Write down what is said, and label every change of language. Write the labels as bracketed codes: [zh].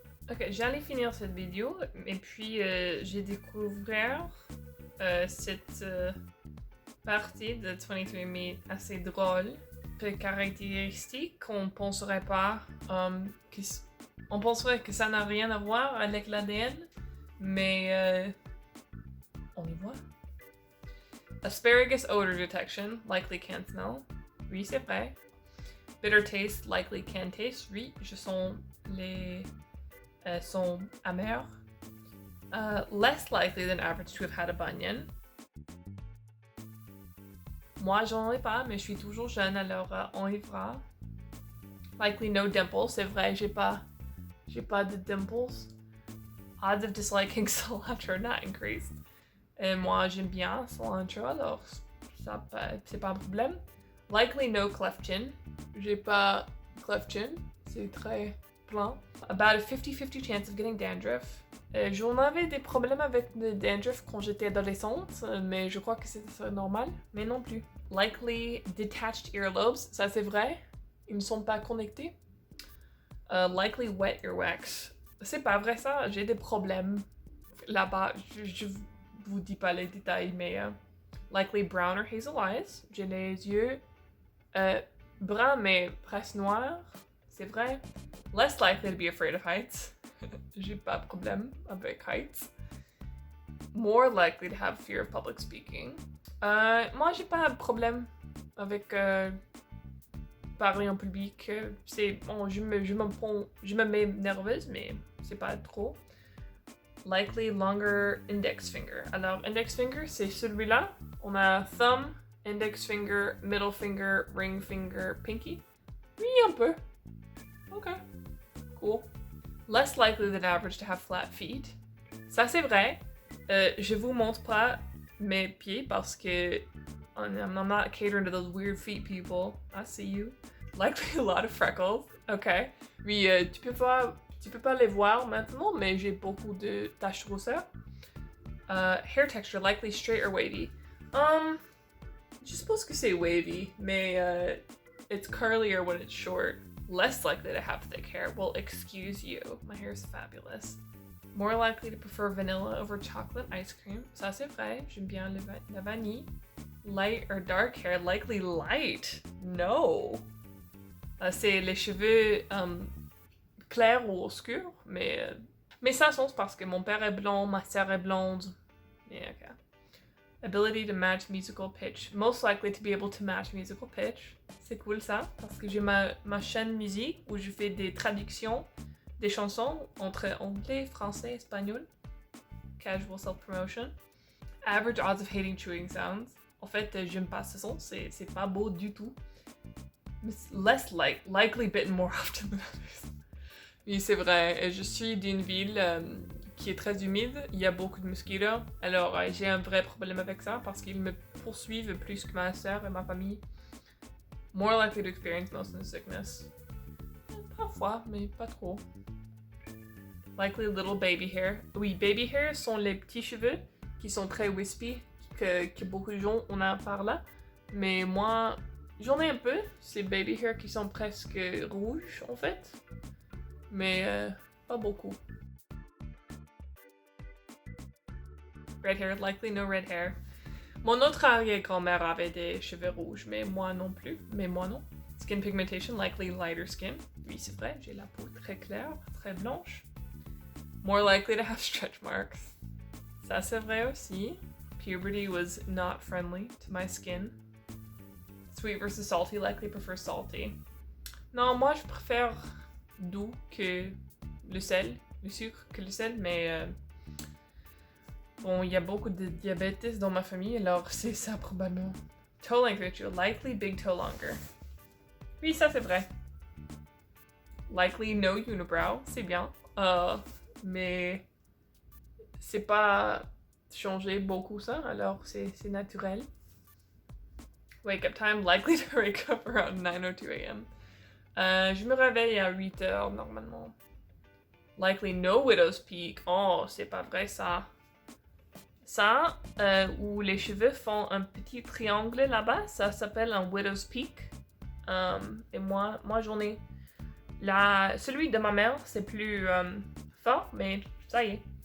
[fr] Ok, j'allais finir cette vidéo, et puis j'ai découvert cette partie de 23andMe assez drôle, très caractéristique, qu'on penserait pas, on penserait que ça n'a rien à voir avec l'ADN, mais on y voit. [en] Asparagus odor detection, likely can't smell. [fr] Oui, c'est vrai. [en] Bitter taste, likely can taste. [fr] Oui, je sens les sont amers. [en] Less likely than average to have had a bunion. [fr] Moi, j'en ai pas, mais je suis toujours jeune, alors on y verra. [en] Likely no dimples, [fr] c'est vrai, j'ai pas de dimples. [en] Odds of disliking cilantro not increased. [fr] Et moi, j'aime bien cilantro, alors ça, c'est pas un problème. [en] Likely no cleft chin. [fr] J'ai pas [en] cleft chin. [fr] C'est très plein. [en] About a 50-50 chance of getting dandruff. [fr] J'en avais des problèmes avec le dandruff quand j'étais adolescente, mais je crois que c'est normal, mais non plus. [en] Likely detached earlobes, [fr] ça c'est vrai, ils ne sont pas connectés. [en] Likely wet earwax, [fr] c'est pas vrai ça, j'ai des problèmes là-bas, je vous dis pas les détails, mais [en] likely brown or hazel eyes, [fr] j'ai les yeux bruns mais presque noirs, c'est vrai. [en] Less likely to be afraid of heights. [fr] J'ai pas de problème avec heights. [en] More likely to have fear of public speaking. [fr] Moi, j'ai pas de problème avec parler en public. C'est bon, je me mets nerveuse, mais c'est pas trop. [en] Likely longer index finger. [fr] Alors, [en] index finger, [fr] c'est celui-là. [en] On a thumb, index finger, middle finger, ring finger, pinky. [fr] Oui, un peu. [en] Ok. Cool. Less likely than average to have flat feet. [fr] Ça, c'est vrai. Je vous montre pas mes pieds parce que [en] I'm not catering to those weird feet people. I see you. Likely a lot of freckles. [fr] Ok. Oui, tu peux pas les voir maintenant, mais j'ai beaucoup de taches rousseur. [en] Hair texture likely straight or wavy. [fr] Je suppose que c'est [en] wavy, mais it's curlier when it's short. Less likely to have thick hair. Well, excuse you. My hair is fabulous. More likely to prefer vanilla over chocolate ice cream. [fr] Ça, c'est vrai. J'aime bien la vanille. [en] Light or dark hair. Likely light. [fr] No. C'est les cheveux clairs ou obscurs. Mais ça sens parce que mon père est blond, ma sœur est blonde. [en] Yeah, okay. Ability to match musical pitch. Most likely to be able to match musical pitch. [fr] C'est cool ça, parce que j'ai ma chaîne musique où je fais des traductions des chansons entre anglais, français, espagnol. [en] Casual self-promotion. Average odds of hating chewing sounds. [fr] En fait, j'aime pas ce son, c'est pas beau du tout. [en] Less likely bitten more often than others. [fr] Oui, c'est vrai, je suis d'une ville qui est très humide, il y a beaucoup de mosquitos, alors j'ai un vrai problème avec ça parce qu'ils me poursuivent plus que ma sœur et ma famille. [en] More likely to experience motion sickness. [fr] Parfois, mais pas trop. [en] Likely little baby hair. [fr] Oui, baby hair sont les petits cheveux qui sont très wispy, que beaucoup de gens en a par là. Mais moi, j'en ai un peu. C'est baby hair qui sont presque rouges en fait. Mais pas beaucoup. [en] Red hair, likely no red hair. [fr] Mon autre arrière-grand-mère avait des cheveux rouges, mais moi non plus. Mais moi non. [en] Skin pigmentation, likely lighter skin. [fr] Oui, c'est vrai, j'ai la peau très claire, très blanche. [en] More likely to have stretch marks. [fr] Ça, c'est vrai aussi. [en] Puberty was not friendly to my skin. Sweet versus salty, likely prefer salty. [fr] Non, moi, je préfère doux que le sel, le sucre que le sel, mais bon, il y a beaucoup de diabète dans ma famille, alors c'est ça probablement. [en] Toe length ratio, likely big toe longer. [fr] Oui, ça c'est vrai. [en] Likely no unibrow, [fr] c'est bien. Mais c'est pas changé beaucoup ça, alors c'est naturel. [en] Wake up time, likely to wake up around 9:02 a.m. [fr] Je me réveille à 8h normalement. [en] Likely no widow's peak. [fr] Oh, c'est pas vrai ça. Ça, où les cheveux font un petit triangle là-bas, ça s'appelle un widow's peak. Et moi j'en ai. Celui de ma mère, c'est plus fort, mais ça y est.